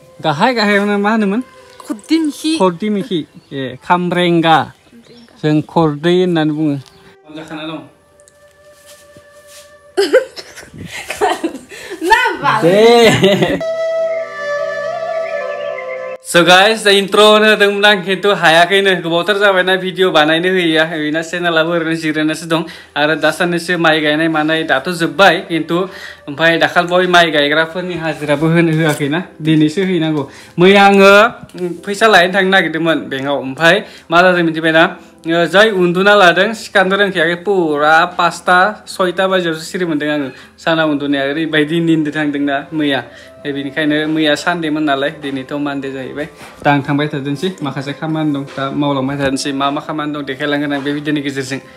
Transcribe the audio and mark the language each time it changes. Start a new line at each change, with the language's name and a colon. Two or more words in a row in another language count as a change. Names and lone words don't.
Bodo: गाहाय गाहायावनो मा होनोमोन खरदि मिखि खामब्रेंगा जों खरदै होननानै बुङो जाखाना दं
English: So guys,
Bodo: intro na dong lang kintu hayakin gobotar जाबाय ना भिडिअ बानायनो होया बेना चेनेलाबो ओरैनो जिरायनासो दं आरो दासाननैसो माइ गायनाय मानाय दाथ' जोब्बाय किन्तु ओमफ्राय दाखालबावै माइ गायग्राफोरनि हाजिराबो होनो होआखैना दिनैसो हैनांगौ मैया आङो फैसा लायनो थांनो नागिरदोंमोन बेंकआव ओमफ्राय मा जादों मिथिबायना जाय उन्दुना लादों सिखारनो रोंखायाखै पुरा 5टा 6टा बाजियावसो सिरि मोन्दों आङो साना उन्दुनाया ओरैबायदि निन्दो थांदोंना मैया बेनिखायनो मैया सानडेमोन नालाय दिनैथ' मानडे जाहैबाय दा आं थांबाय थादोंसै माखासे खामानि दं दा मावलांबाय थादोंसै मा खामानि दं देखायलांगोन आं बे भिडिअनि गेजेरजों